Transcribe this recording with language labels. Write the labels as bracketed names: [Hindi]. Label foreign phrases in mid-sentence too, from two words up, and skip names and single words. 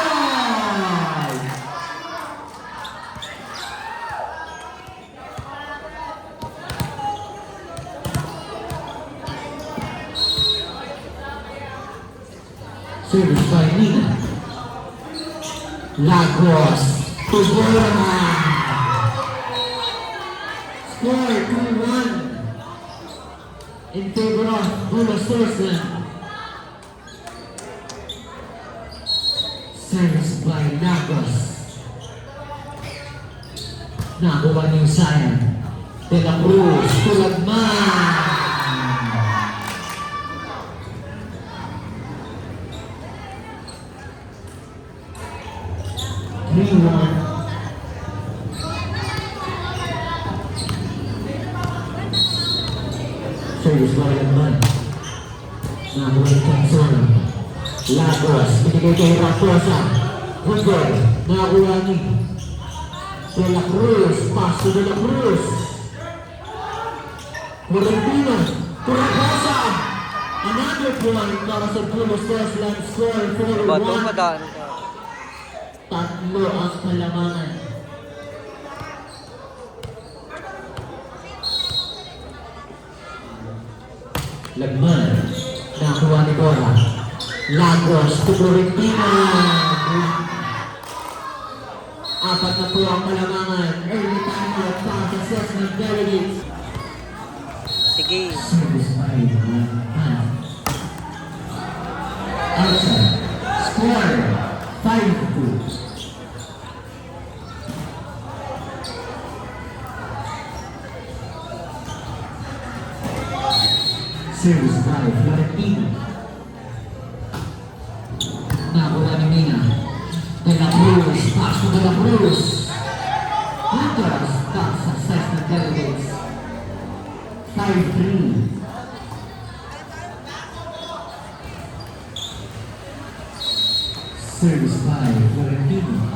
[English] Service by Mina. Lagos. Tugora. Score 2-1 in favor of Bulos Sarsland. Service by Lagos. [Filipino] Nakuha ni Sayan. De La Cruz. Tulagman. 3-1. [English] Service by Lagman. [Filipino] Nakuha ni Johnson. Lagos. Binigay kay Raposa. Hundor. Nakuha ni De La Cruz. [English] Pass to De La Cruz. Morentino. Raposa. Another point [Filipino] para sa [English] Bulos Sarsland. Score 4-1. [Filipino] Bato madaan. Tatlo ang kalamangan. Lagman. Nakuha ni Bora. Lagos. Florentino. Apat na po ang kalamangan. [English] Early time out [Filipino] para sa [English] Sarsland Delegates. [Filipino] Sige. [English] Service by Lagman. Outside. Score 5-2. Service by Florentino. [Filipino] Nakuha ni Mina. De La Cruz. [English] Pass to De La Cruz. [Filipino] Puntos para sa [English] Sarsland Delegates. 5-3. Service by Florentino.